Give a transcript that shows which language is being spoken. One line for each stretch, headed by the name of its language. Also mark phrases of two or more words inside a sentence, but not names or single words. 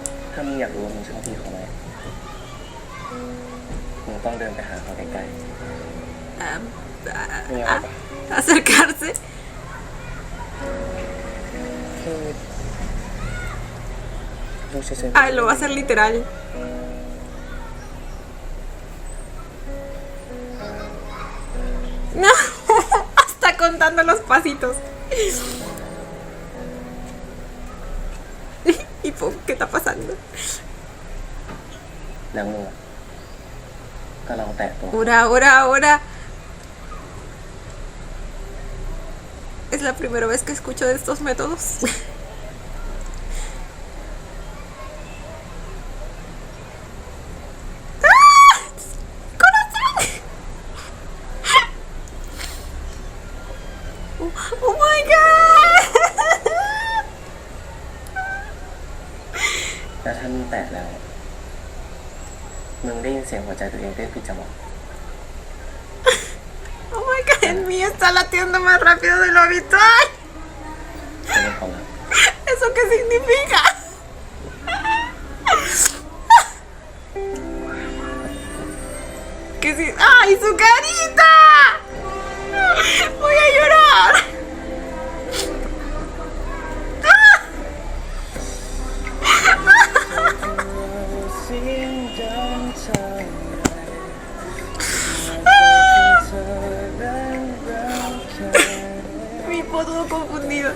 Thai: ถ้ามึงอยากรู้ว่ามึงชอบพี่เขาไหมมึงต้องเดินไปหาเขาใกล้ มีอะไรปะ?
Spanish: Acercarse.
Thai: ๆคือดูเฉย
Spanish: Ay, lo va a hacer literal. No, hasta contando los pasitos. ¿Y po, qué está pasando?
Thai: ๆแล้วมึงอะก็ลองแตะตัว
Spanish: Ahora. Es la primera vez que escucho de estos métodos. ¡Ah! ¡Corazón!
English: Oh my god!
Thai: แล้วถ้ามึงแตะแล้ว มึงได้ยินเสียงหัวใจตัวเองเต้นผิดจังหวะ
English: Oh my god,
Spanish: el mío está latiendo más rápido de lo habitual.
Thai: จะเป็นความรัก
Spanish: ¿Eso qué significa? ¿Qué si... ¡Ay, su carita! Voy a llorar. Mi po todo confundido.